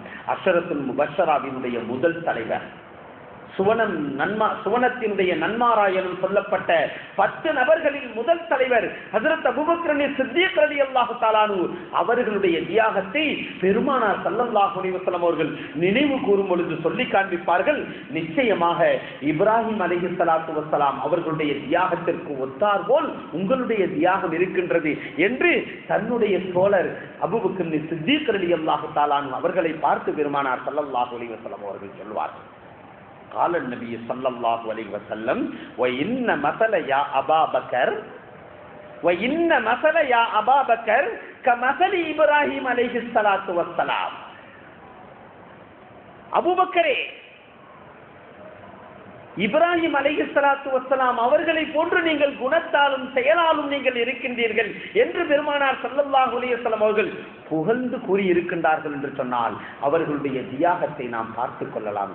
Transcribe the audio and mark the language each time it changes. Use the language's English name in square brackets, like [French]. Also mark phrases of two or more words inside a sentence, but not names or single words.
[Tamil] அஷரத்துல் முபஷ்ஷராவினுடைய முதல் தலைவர், சுவனத்தினுடைய நன்மாராயனும் சொல்லப்பட்ட 10 நபர்களில் முதல் தலைவர் ஹஜ்ரத் அபூபக்கர் சித்தீக் [Arabic] رضي الله تعالى [Tamil] அவர்களுடைய தியாகத்தை பெருமானார் [Arabic] صلى الله عليه وسلم [Tamil] அவர்கள் நினைவு கூறும் பொழுது சொல்லி காண்பிப்பார்கள். நிச்சயமாக இப்ராஹிம் [Arabic] عليه الصلاة والسلام [Tamil] அவர்களுடைய தியாகத்திற்கு ஒத்தார் போல் உங்களுடைய தியாகம் இருக்கின்றது என்று தன்னுடைய தோழர் அபூபக்கர் சித்தீக் [Arabic] رضي الله تعالى [Tamil] அவர்களை பார்த்து பெருமானார் [Arabic] صلى الله عليه وسلم [Tamil] அவர்கள் சொல்வார்கள், [Arabic] قال النبي صلى الله عليه وسلم وإن مثل يا أبا بكر وإن مثل يا أبا بكر كمثل إبراهيم عليه الصلاة والسلام. [Tamil] அபூ பக்கரே, இப்ராஹிம் [Arabic] عليه الصلاة والسلام [Tamil] அவர்களை போன்று நீங்கள் குணத்தாலும் செயலாலும் நீங்கள் இருக்கின்றீர்கள் என்று பெருமானார் [Arabic] صلى الله عليه وسلم [Tamil] அவர்கள் புகழ்ந்து கூறி இருக்கின்றார்கள் என்று சொன்னால் அவர்களுடைய தியாகத்தை நாம் பார்த்துக் கொள்ளலாம்.